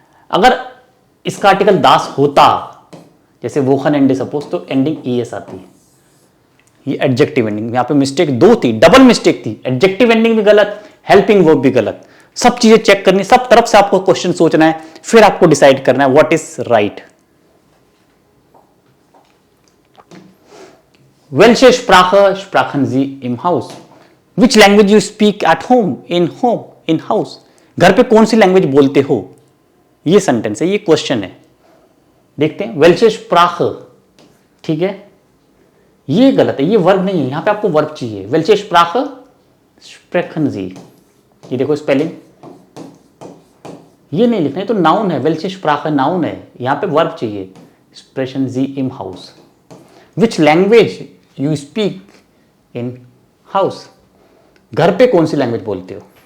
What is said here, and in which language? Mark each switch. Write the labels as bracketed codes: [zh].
[hi] अगर इसका आर्टिकल दास होता जैसे वोखन एंडे सपोज तो एंडिंग ई एस आती है, ये एडजेक्टिव एंडिंग, यहां पे मिस्टेक दो थी, डबल मिस्टेक थी, एडजेक्टिव एंडिंग भी गलत, हेल्पिंग वर्ब भी गलत, सब चीजें चेक करनी, सब तरफ से आपको क्वेश्चन सोचना है, फिर आपको डिसाइड करना है what is right. [de] Welche Sprache sprachen Sie im Haus? [en] Which language you speak at home? In house. [hi] घर पे कौन सी लैंग्वेज बोलते हो? ये सेंटेंस है, ये क्वेश्चन है। देखते हैं Welche Sprache, ठीक है, ये गलत है, ये वर्ब नहीं है, यहां पे आपको वर्ब चाहिए। [de] Welche Sprache sprechen Sie? [hi] ये देखो स्पेलिंग, ये नहीं लिखना है तो नाउन है, Welche Sprache नाउन है, यहां पे वर्ब चाहिए, sprechen Sie im Haus. Which language you speak in house, घर पे कौन सी लैंग्वेज बोलते हो।